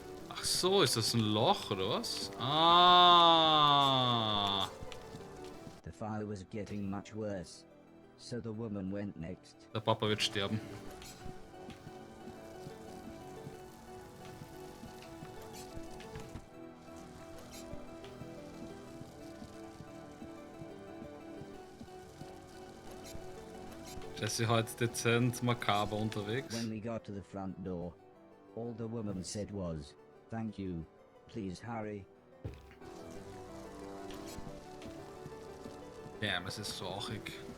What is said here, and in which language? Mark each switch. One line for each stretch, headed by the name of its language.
German: Ach so, ist das ein Loch oder was? Ah.
English: The fire was getting much worse, so the woman went next.
German: Der Papa wird sterben. Jesse heute dezent makaber unterwegs.
English: When we got to the front door, all the woman said was, "Thank you, please hurry."
German: Damn, es ist so rauchig.